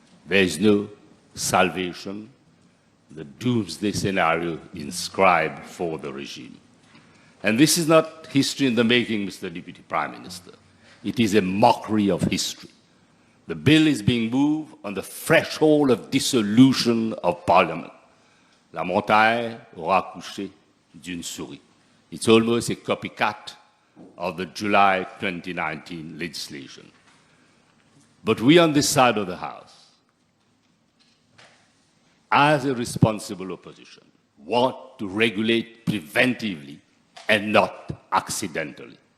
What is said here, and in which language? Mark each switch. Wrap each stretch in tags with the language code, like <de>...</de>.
<en>There is no salvation, the doomsday scenario inscribed for the regime. And this is not history in the making, Mr. Deputy Prime Minister. It is a mockery of history. The bill is being moved on the threshold of dissolution of Parliament.</en> <fr>La montagne aura couché d'une souris.</fr> <en>It's almost a copycat of the July 2019 legislation. But we on this side of the House, as a responsible opposition, want to regulate preventively and not accidentally.</en>